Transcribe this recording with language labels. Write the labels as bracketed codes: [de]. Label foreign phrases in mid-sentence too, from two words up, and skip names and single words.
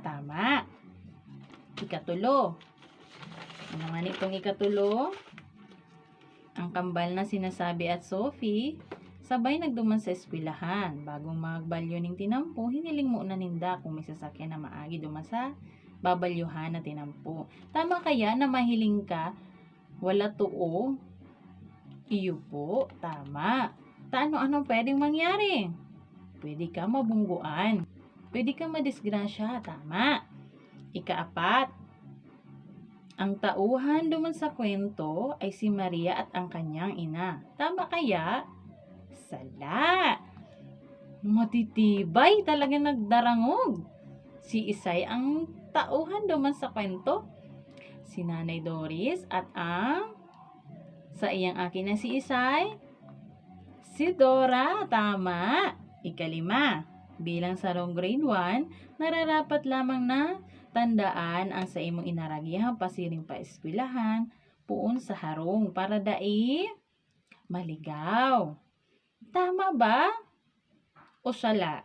[bik] Tama. Ikatulo. Ano nga nitong ikatulo? Ang kambal na sinasabi at Sophie, sabay nagduman sa eskwelahan. Bagong magbalyo ning tinampo, hiniling mo na ninda kung may sasakyan na maagi duman sa babalyuhan na tinampo. Tama kaya na mahiling ka, wala tuo? Iyo po, tama. Ano pwedeng mangyari? [tl] Pwede ka mabungguan. Pwede ka madisgrasya. Tama. Ikaapat, ang tauhan duman sa kwento ay si Maria at ang kanyang ina. [bik] Tama kaya? Sala. Matitibay, talaga nagdarangog. Si Isay ang tauhan duman sa kwento. [tl] Si Nanay Doris at ang sa iyang akin na si Isay. Si Dora. Tama. [bik] Ikalima, bilang sarong grade 1, nararapat lamang na tandaan ang sa imong inaragihang pasiring pa eskwelahan puon sa harong para dai maligaw. Tama ba? O sala?